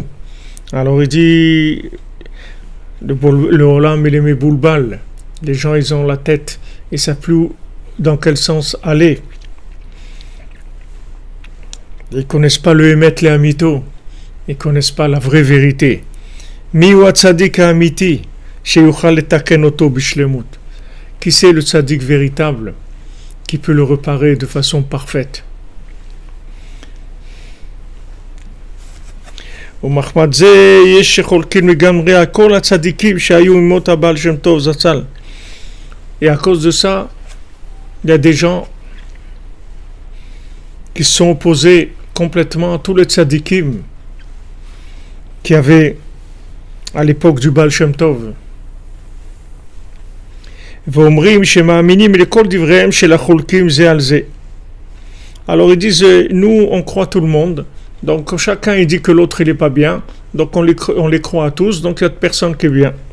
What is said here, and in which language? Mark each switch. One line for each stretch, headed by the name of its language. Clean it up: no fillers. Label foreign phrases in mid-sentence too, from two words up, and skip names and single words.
French: Alors, il dit, le Olam, il est mes boulbal. Les gens, ils ont la tête. Ils ne savent plus dans quel sens aller. Ils ne connaissent pas le
Hebrew: אמת לאמיתו.
French: Ils ne connaissent pas la vraie vérité.
Hebrew: מיהו צדיק אמיתי, שיוכל לתקן אותו בשלמות.
French: Qui c'est le tzadik véritable qui peut le réparer de façon parfaite?
Hebrew: ומחמד זה יש שחולקים לגמרי על כל הצדיקים שהיו ממות הבעל שם טוב זצ"ל.
French: Et à cause de ça, il y a des gens qui sont opposés complètement à tous les tzadikim qu'il y avait à l'époque du Baal Shem Tov. Alors ils disent, nous on croit tout le monde, donc chacun il dit que l'autre il est pas bien, donc on les croit à tous, donc il n'y a personne qui est bien.